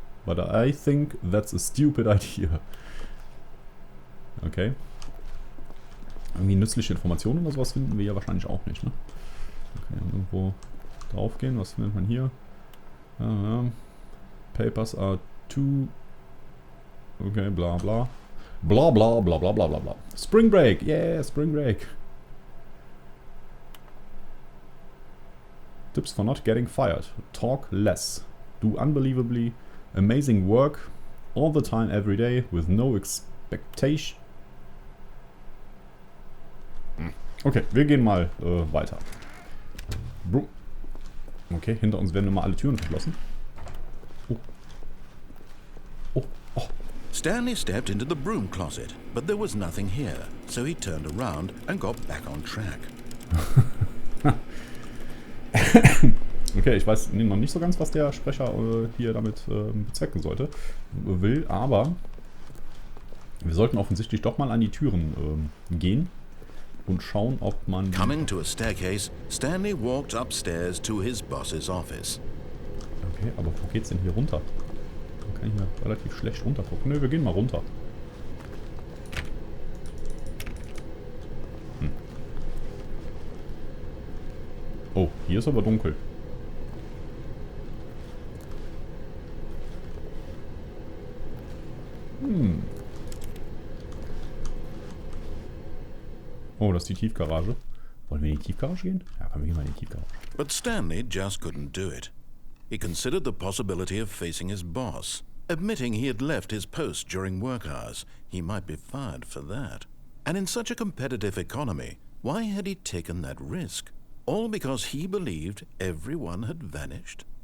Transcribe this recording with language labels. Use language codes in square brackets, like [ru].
[en] But I think that's a stupid idea. Okay. [de] Irgendwie nützliche Informationen oder sowas finden wir ja wahrscheinlich auch nicht, ne? Okay, irgendwo drauf gehen. Was findet man hier? [en] Papers are too... Okay, bla bla. Bla bla bla bla bla bla bla. Spring Break! Yeah, Spring Break! Tips for not getting fired. Talk less. Do unbelievably amazing work all the time, every day, with no expectation. [de] Okay, wir gehen mal weiter. Okay, hinter uns werden immer alle Türen verschlossen. Oh. [en] Stanley stepped into the broom closet, but there was nothing here, so he turned around and got back on track. [de] Okay, ich weiß noch nicht so ganz, was der Sprecher hier damit bezwecken will, aber wir sollten offensichtlich doch mal an die Türen gehen und schauen, ob man... [en] Coming to a staircase, Stanley walked upstairs to his boss's office. [de] Okay, aber wo geht's denn hier runter? Da kann ich mir relativ schlecht runtergucken. Ne, wir gehen mal runter. Oh, hier ist aber dunkel. Oh, das ist die Tiefgarage. Wollen wir in die Tiefgarage gehen? Ja, komm, wir gehen mal in die Tiefgarage. [en] But Stanley just couldn't do it. He considered the possibility of facing his boss, admitting he had left his post during work hours. He might be fired for that. And in such a competitive economy, why had he taken that risk? All because he believed everyone had vanished?